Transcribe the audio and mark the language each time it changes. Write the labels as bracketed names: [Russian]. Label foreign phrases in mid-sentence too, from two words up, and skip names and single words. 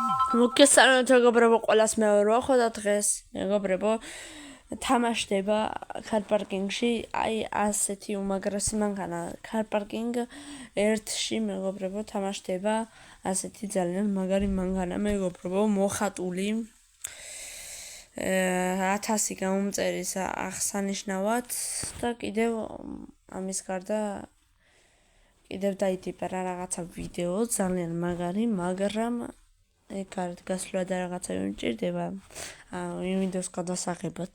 [Georgian] მოგესალმებით მეგობრებო, ყველას მეორე ხო და დღეს მეგობრებო თამაშდება car parking-ში, აი ასეთი უმაგრესი მანქანა car parking 1-ში მეგობრებო თამაშდება ასეთი ძალიან მაგარი მანქანა მეგობრებო, მოხატული 1000 გამომწერის აღსანიშნავად და კიდევ ამის გარდა კიდევ დაიტიპა რაღაცა ვიდეო ძალიან მაგარი, მაგრამ ეგ არ გასვლა და რაღაცა მიმჭირდება Windows გადასაღებად.